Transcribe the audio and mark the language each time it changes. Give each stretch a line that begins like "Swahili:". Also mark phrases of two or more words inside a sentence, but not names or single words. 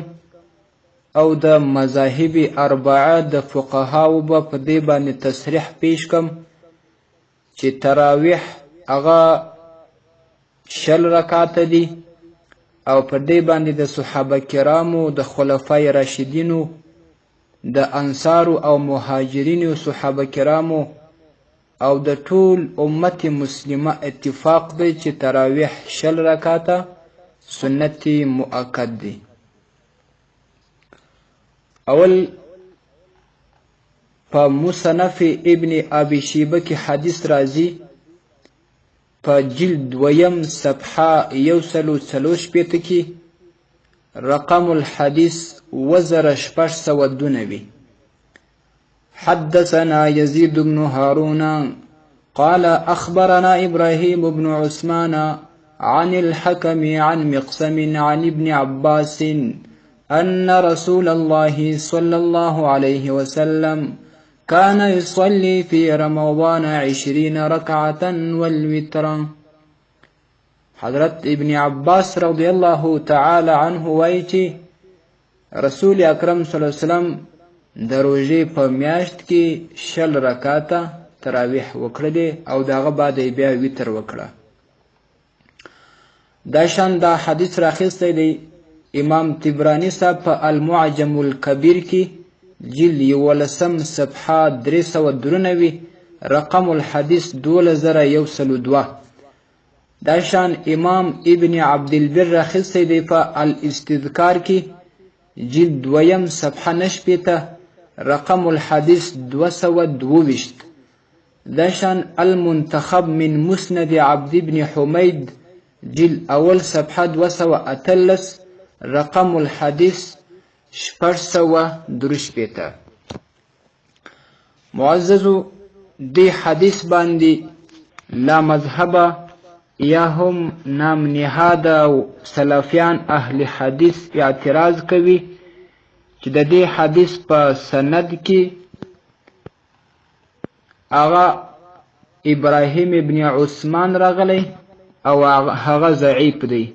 Pashto: او د مذاهب اربعه د فقهاو به په دې باندې تصریح پیش کم چې تراویح هغه 20 رکعاته دي او په دې باندې د صحابه کرامو، د خلفای راشدینو، د انصارو او مهاجرینو صحابه کرامو او د ټول امت مسلمه اتفاق دی چې تراویح 20 رکعاته سنت مؤکد دی. اول په مصنف ابن ابي شيبه کې حدیث راځي په جلد 2 صفحه 143 کې
Arabic: رقم الحديث
Pashto: 1602.
Arabic: حدثنا يزيد بن هارون قال أخبرنا إبراهيم بن عثمان عن الحكم عن مقسم عن ابن عباس أن رسول الله صلى الله عليه وسلم كان يصلي في رمضان 20 ركعة والوتر.
Pashto: حضرت ابن عباس
Arabic: رضی الله تعالی عنه
Pashto: وایي چې رسول اکرم
Arabic: صلی الله علیه وسلم
Pashto: د روژې په میاشت کې 20 رکعاته تراویح وکړلې او د هغه بعد یې بیا وتر وکړه. دا شان دا حدیث راخیستی دی امام طبراني صاحب په المعجم الکبیر کې جلد 11 صفحه 393
Arabic: رقم الحدیث
Pashto: 2102. دا شان امام ابن عبدالبر راخیستی دی په الاستذکار کې جلد 2 صفحه 9
Arabic: رقم الحديث
Pashto: 222. داشان المنتخب من مسند عبد بن حميد جلد اول صفحه 213
Arabic: رقم الحديث
Pashto: 423. معززو، دی حدیث باندې لا مذهب یا هم نام نهاد سلفیان اهل حدیث اعتراض کوي چې د دې حدیث په سند کې هغه ابراهیم ابن عثمان راغلی او هغه ضعیف دی.